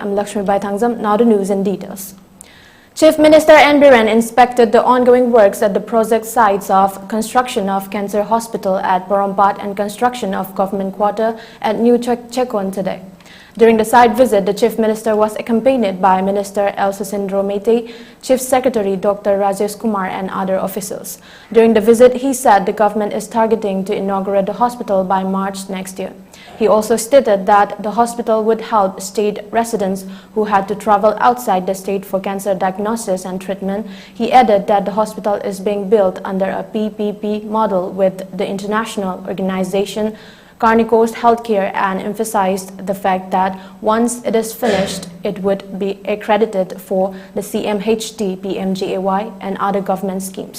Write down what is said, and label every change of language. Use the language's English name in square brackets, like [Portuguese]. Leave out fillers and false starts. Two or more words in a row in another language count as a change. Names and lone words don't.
[English] I'm LAKSMIBAI THANGJAM. Now the news in details. Chief Minister N. Biren inspected the ongoing works at the project sites of construction of Cancer Hospital at Porompat and construction of government quarter at New Chekon today. During the site visit, the Chief Minister was accompanied by Minister L. Susindro Meitei, Chief Secretary Dr. Rajesh Kumar and other officials. During the visit, he said the government is targeting to inaugurate the hospital by March next year. He also stated that the hospital would help state residents who had to travel outside the state for cancer diagnosis and treatment. He added that the hospital is being built under a PPP model with the international organization Carnicos Healthcare and emphasized the fact that once it is finished, it would be accredited for the CMHT, PMGAY and other government schemes.